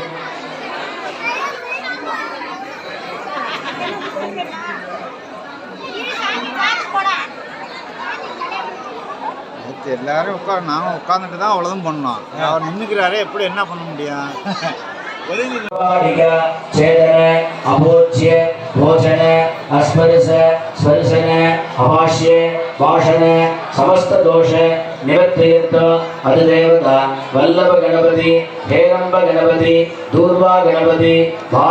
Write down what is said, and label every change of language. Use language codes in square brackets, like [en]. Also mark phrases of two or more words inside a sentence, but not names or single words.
[ta] எல்லாரும் நாங்கள் உட்காந்துட்டு தான் அவ்வளோதான் பண்ணோம். அவர் நின்றுக்கிறாரு, எப்படி என்ன பண்ண முடியும்? [sa] अभोच्य भोजन अस्पर्श स्पर्शन अभाष्य भाषण समस्त दोष निवृत्तीर्थ अधिदेवता वल्लभ गणपति, हेरंब गणपति, दूर्वा गणपति, बाल